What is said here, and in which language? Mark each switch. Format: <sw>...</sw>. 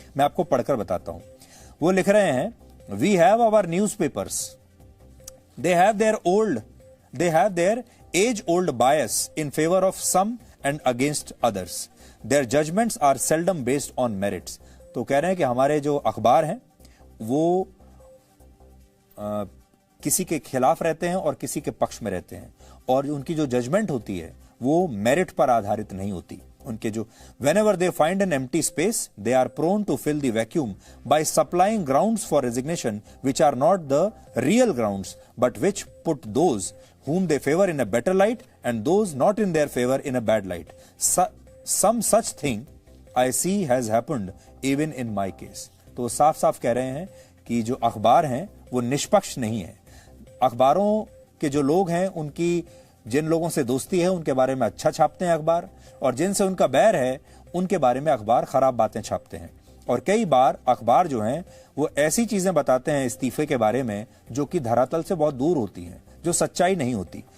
<hi>मैं आपको पढ़कर बताता हूं। वो लिख रहे हैं,</hi> <en>We have our newspapers, they have their age old bias in favour of some and against others, their judgements are seldom based on merits.</en> <hi>तो कह रहे हैं कि हमारे जो अखबार हैं वो किसी के खिलाफ रहते हैं और किसी के पक्ष में रहते हैं, और उनकी जो जजमेंट होती है वो मेरिट पर आधारित नहीं होती। उनके जो</hi> <en>whenever they find an empty space, they are prone to fill the vacuum by supplying grounds for resignation which are not the real grounds, but which put those whom they favor in a better light and those not in their favor in a bad light. Some such thing I see has happened even in my case.</en> <hi>तो साफ साफ कह रहे हैं कि जो अखबार हैं वो निष्पक्ष नहीं है। अखबारों के जो लोग हैं, उनकी जिन लोगों से दोस्ती है उनके बारे में अच्छा छापते हैं अखबार, और जिनसे उनका बैर है उनके बारे में अखबार खराब बातें छापते हैं। और कई बार अखबार जो हैं वो ऐसी चीजें बताते हैं इस्तीफे के बारे में जो कि धरातल से बहुत दूर होती हैं, जो सच्चाई नहीं होती।</hi>